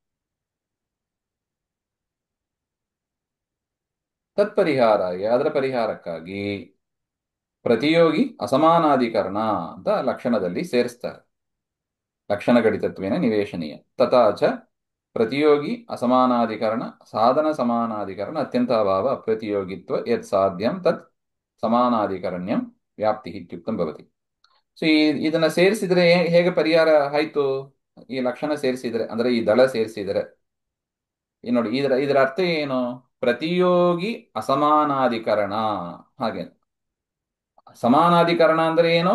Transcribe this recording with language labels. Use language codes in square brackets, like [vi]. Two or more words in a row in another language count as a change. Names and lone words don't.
[kn] ತತ್ಪರಿಹಾರಾಯ, ಅದರ ಪರಿಹಾರಕ್ಕಾಗಿ [sa] ಪ್ರತಿಯೋಗಿ ಅಸಮಾನಾಧಿಕರಣ [kn] ಅಂತ ಲಕ್ಷಣದಲ್ಲಿ ಸೇರಿಸ್ತಾರೆ. [sa] ಲಕ್ಷಣ ಗಣಿತತ್ವೇನ ನಿವೇಶನೀಯ ತಥಾಚ ಪ್ರತಿಯೋಗಿ ಅಸಮಾನಾಧಿಕರಣ ಸಾಧನ ಸಮಾನಾಧಿಕರಣ ಅತ್ಯಂತಾಭಾವ ಅಪ್ರತಿಯೋಗಿತ್ವ ಯತ್ ಸಾಧ್ಯಂ ತತ್ ಸಮಾನಾಧಿಕರಣ್ಯಂ ವ್ಯಾಪ್ತಿ ಇತ್ಯುಕ್ತಂ ಭವತಿ. [kn] ಸೊ ಇದನ್ನ ಸೇರಿಸಿದ್ರೆ ಹೇಗೆ ಪರಿಹಾರ ಆಯ್ತು? ಈ ಲಕ್ಷಣ ಸೇರಿಸಿದ್ರೆ ಅಂದ್ರೆ ಈ ದಳ ಸೇರಿಸಿದರೆ ಈ ನೋಡಿ, ಇದರ ಅರ್ಥ ಏನು? [sa] ಪ್ರತಿಯೋಗಿ ಅಸಮಾನಾಧಿಕರಣ. [kn] ಹಾಗೆ ಸಮಾನಾಧಿಕರಣ ಅಂದ್ರೆ ಏನು?